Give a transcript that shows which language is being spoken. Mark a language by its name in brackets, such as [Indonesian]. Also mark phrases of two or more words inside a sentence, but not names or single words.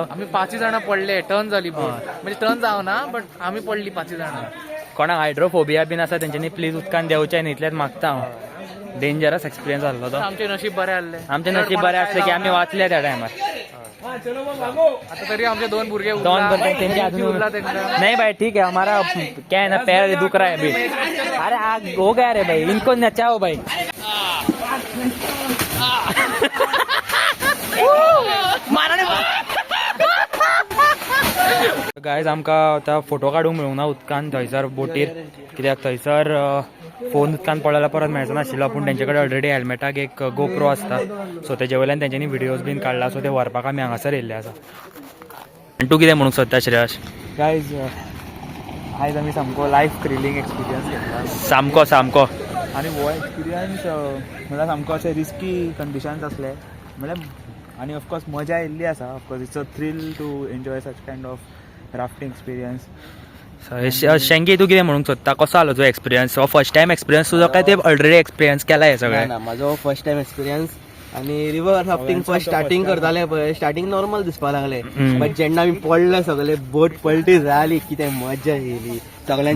[Konkani] आमी 5 जाणां पडले, टर्न जाली बोट, म्हणजे टर्न जावना, बट आमी पडली 5 जाणां. कोणाक हायड्रोफोबिया बीन आसा तेंच्यांनी प्लीज उदकान देंवचें न्ही, इतलेंच मागता हांव, [English] dangerous experience [Konkani] आसलो तो. आमचे नशीब बरें आसले, आमचें नशीब बरें आसलें की आमी वाचले त्या टायमार. आता तरी आमचे 2 भुरगे दोन बंदे तेंचे उरला अजून तेंका. [Hindi] नहीं भाई ठीक है, हमारा क्या है ना, पैर दुख रहा है अभी, अरे आग हो गया रे भाई, इनको नचाओ भाई. [Konkani] गायज आमकां आतां फोटो काडूंक मेळूंक ना उदकान थंयसर बोटीर, कित्याक थंयसर फोन उदकान पडलेलो परत मेळचो नाशिल्लो, पूण तेंचे कडेन ऑलरेडी हेल्मेटाक एक गोप्रो आसता, सो तेजे वयल्यान तेंच्यांनी व्हिडियोज बीन काडला, सो ते व्हरपाक आमी हांगासर येयल्ले आसा. आनी तूं कितें म्हणूंक सोदता श्रेयश? गायज आयज आमी सामको [English] life thrilling experience [Konkani] घेतला, सामको सामको आनी हो एक्सपिरियन्स म्हळ्यार सामको अशे [English] risky conditions [Konkani] आसले, म्हळ्यार आनी ऑफकोर्स मजा येयल्ली आसा, [English] of course it's a thrill to enjoy such kind of rafting experience. [Konkani] शेंगी तूं कितें म्हणूंक सोदता, कसो आलो तुजो एक्सपिरियन्स? हो [English] first time experience [Konkani] तुजो काय ते [English] already experience [Konkani] केला हे सगळें? ना, म्हाजो [English] first time experience, [Konkani] आणि [English] river rafting first starting [Konkani] करताले पळय [English] starting normal [Konkani] दिसपा लागले बट जेन्ना आमी पडले सगळे बोट पलटी जाली कितें मजा येयली सगळ्यांचे